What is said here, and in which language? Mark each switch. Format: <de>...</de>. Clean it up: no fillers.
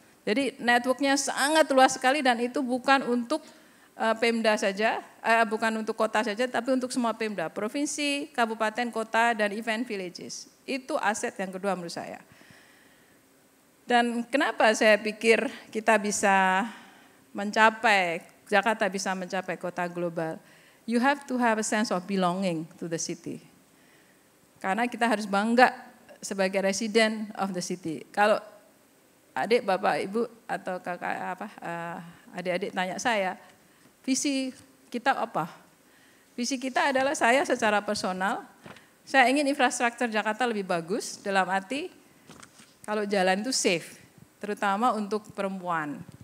<id>Jadi networknya sangat luas sekali dan itu bukan untuk Pemda saja, bukan untuk kota saja, tapi untuk semua Pemda, provinsi, kabupaten, kota, dan event villages. Itu aset yang kedua menurut saya. Dan kenapa saya pikir kita bisa mencapai, Jakarta bisa mencapai kota global?</id> <en>You have to have a sense of belonging to the city.</en> <id>Karena kita harus bangga sebagai</id> <en>resident of the city.</en> <id>Kalau adik, bapak, ibu, atau kakak, adik-adik tanya saya, visi kita apa? Visi kita adalah saya secara personal, saya ingin infrastruktur Jakarta lebih bagus, dalam arti kalau jalan itu safe, terutama untuk perempuan.</id>